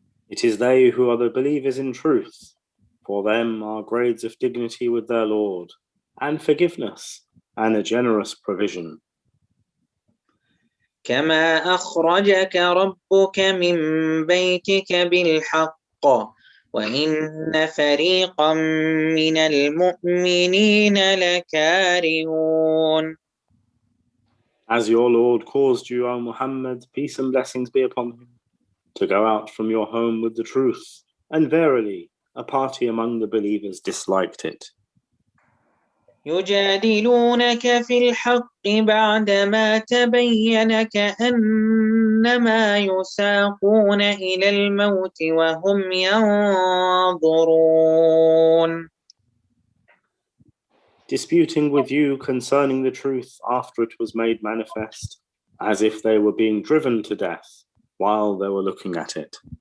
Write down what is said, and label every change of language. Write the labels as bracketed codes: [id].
[en] It is they who are the believers in truth. For them are grades of dignity with their Lord, and forgiveness, and a generous provision. [ar] كما أخرجك ربك من بيتك بالحق وإن فريقا من المؤمنين لكارهون. [en] As your Lord caused you, O Muhammad, peace and blessings be upon him, to go out from your home with the truth, and verily, a party among the believers disliked it. [ar] يجادلونك في الحق بعدما تبين كأنما يساقون إلى الموت وهم ينظرون. [en] Disputing with you concerning the truth after it was made manifest, as if they were being driven to death while they were looking at it.